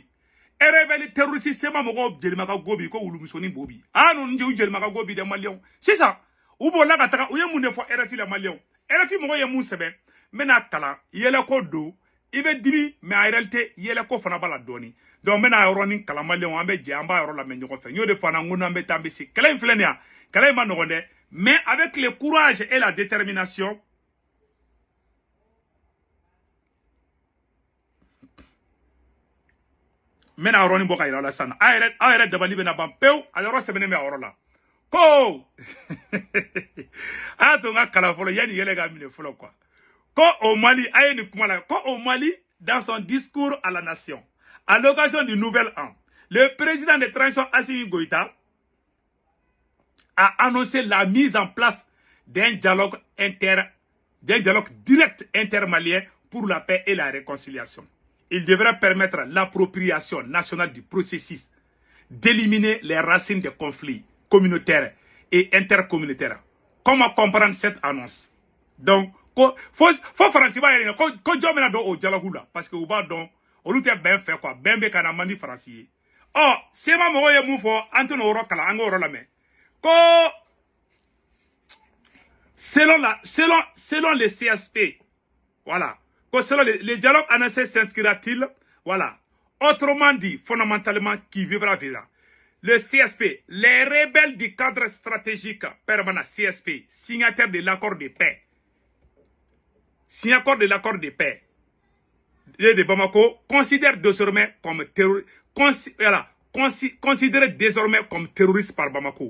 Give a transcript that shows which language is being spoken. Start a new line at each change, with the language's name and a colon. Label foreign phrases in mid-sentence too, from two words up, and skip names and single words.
Bambara: rebelle terroriste sema mɔgɔ jelimaka gobi ko wulumusoni bobi ninnu u jelimaka gobi dɛ maliyɛnw sisan u b'o la ka taga u ye mun de fɔ RFI la maliyɛnw RFI mɔgɔ ye mun sɛbɛn n bɛna kalan yɛlɛko don i bɛ dimi
French: mais en réalité
Bambara: yɛlɛko fana b'a la dɔɔni donc n bɛna yɔrɔnin kalan maliyɛnw an bɛ jɛ an b'a yɔrɔ lamɛn ɲɔgɔn fɛ n y'o de fɔ an na n ko n'an bɛ taa an bɛ se kɛlɛ in filɛ nin ye kɛlɛ in ma nɔgɔn dɛ
French: mais avec le courage et la détermination
Bambara: n bɛna yɔrɔnin bɔ ka yira aw la sisan aw yɛrɛ dabali bɛna ban pewu a yɔrɔ sɛbɛnnen bɛ a yɔrɔ la ko a y'a to n ka kalan fɔlɔ yanni yɛlɛ ka minɛ fɔlɔ quoi ko au Mali aye ni kuma la ko
French: au Mali dans son discours à la nation à l'occasion du nouvel an le président de transition Assimi Goïta a annoncé la mise en place d'un dialogue direct intermalien pour la paix et la réconciliation. Il devrait permettre l'appropriation nationale du processus d'éliminer les racines des conflits communautaires et intercommunautaires. Comment comprendre cette annonce?
Bambara: Donc, faut Faransi ba yɛrɛ ko jɔn bɛna don o dialogue la
French: parce que
Bambara: u b'a dɔn olu tɛ bɛn fɛ quoi bɛn bɛ ka na man di Faransi ye sema mɔgɔw ye mun fɔ an tɛna o yɔrɔ kalan an k'o yɔrɔ lamɛn ko
French: selon les CSP voilà que selon le dialogue annoncé s'inscrira-t-il voilà autrement dit fondamentalement qui vivra verra le CSP les rebelles du cadre stratégique permanent CSP signataires de l'accord de paix de Bamako considère désormais comme considéré désormais comme terroriste par Bamako.